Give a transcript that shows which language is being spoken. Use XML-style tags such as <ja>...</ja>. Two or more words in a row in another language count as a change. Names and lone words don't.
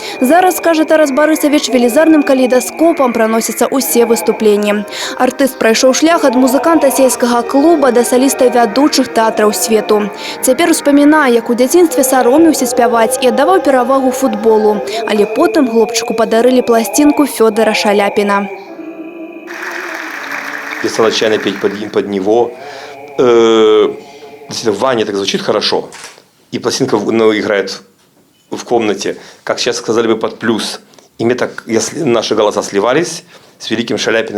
<be>Зараз, кажа Тарас Барысавіч, велізарным калейдаскопам праносяцца ўсе выступленні. Артыст прайшоў шлях ад музыканта сельскага клуба да саліста вядучых тэатраў свету. Цяпер успамінае, як у дзяцінстве саромеўся спяваць і аддаваў перавагу футболу. Але потым хлопчыку падарылі пласцінку Фёдора Шаляпіна.</be> <ru>Я стал отчаянно петь под него. Ваня так звучит хорошо. И пластинка играет в комнате, как сейчас сказали бы, под плюс. И мне так, наши голоса сливались с великим Шаляпиным.</ru>